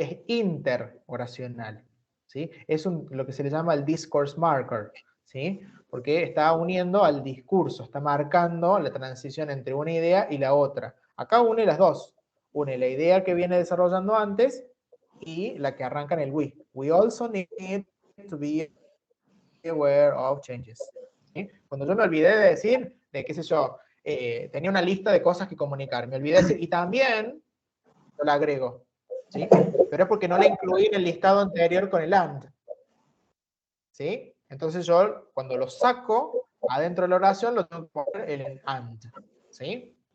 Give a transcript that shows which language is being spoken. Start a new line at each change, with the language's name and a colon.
Spanish: Es interoracional, ¿sí? Es lo que se le llama el discourse marker, ¿sí? Porque está uniendo al discurso, está marcando la transición entre una idea y la otra. Acá une las dos. Une la idea que viene desarrollando antes y la que arranca en el we.
English: We also need to be aware of changes.
Spanish: ¿Sí? Cuando yo me olvidé de decir, de qué sé yo, tenía una lista de cosas que comunicar, me olvidé de decir, y también yo la agrego, ¿sí? Pero es porque no la incluí en el listado anterior con el and, ¿sí? Entonces yo, cuando lo saco, adentro de la oración, lo tengo que poner el and, ¿sí?